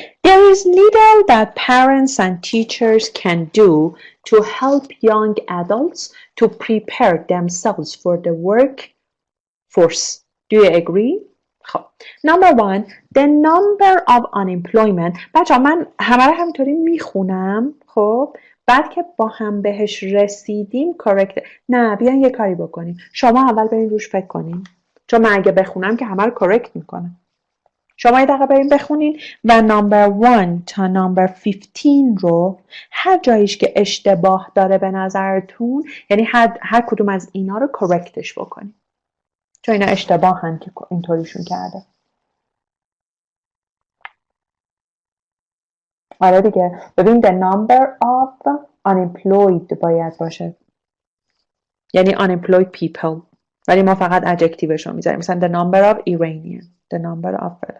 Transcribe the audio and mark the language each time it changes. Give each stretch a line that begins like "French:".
English: There is little that parents and teachers can do to help young adults to prepare themselves for the workforce. Do you agree? خب. Number 1. The number of unemployment.
Persian: بچه من همه رو همینطوری میخونم. خب. بعد که با هم بهش رسیدیم correct. نه بیاین یه کاری بکنیم. شما اول برین روش فکر کنین. چون من اگه بخونم که همه رو correct میکنم. شما یه دقیقه برین بخونین و نمبر 1 تا نمبر 15 رو هر جاییش که اشتباه داره به نظرتون یعنی هر کدوم از اینا رو correctش بکنین. چون اینا اشتباهن که اینطوریشون کرده. آره دیگه. ببین
English: the number of unemployed
Persian: باید باشه، یعنی unemployed people، ولی ما فقط adjectiveش رو میذاریم، مثلا
English: the number of Iranian، the number of.